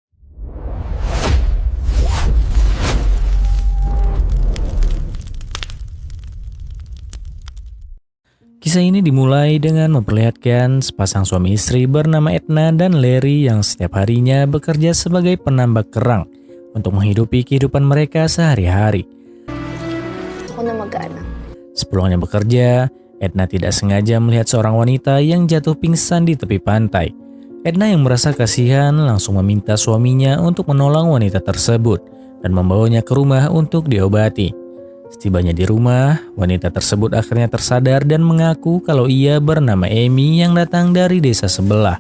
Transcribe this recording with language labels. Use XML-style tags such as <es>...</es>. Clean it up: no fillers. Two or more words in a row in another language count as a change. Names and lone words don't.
<id>Kisah ini dimulai dengan memperlihatkan sepasang suami istri bernama Edna dan Larry yang setiap harinya bekerja sebagai penambak kerang untuk menghidupi kehidupan mereka sehari-hari.</id> <tl>Ako na mag-anak.</tl> <id>Sepulangnya bekerja, Edna tidak sengaja melihat seorang wanita yang jatuh pingsan di tepi pantai. Edna yang merasa kasihan langsung meminta suaminya untuk menolong wanita tersebut dan membawanya ke rumah untuk diobati. Setibanya di rumah, wanita tersebut akhirnya tersadar dan mengaku kalau ia bernama Amy yang datang dari desa sebelah.</id>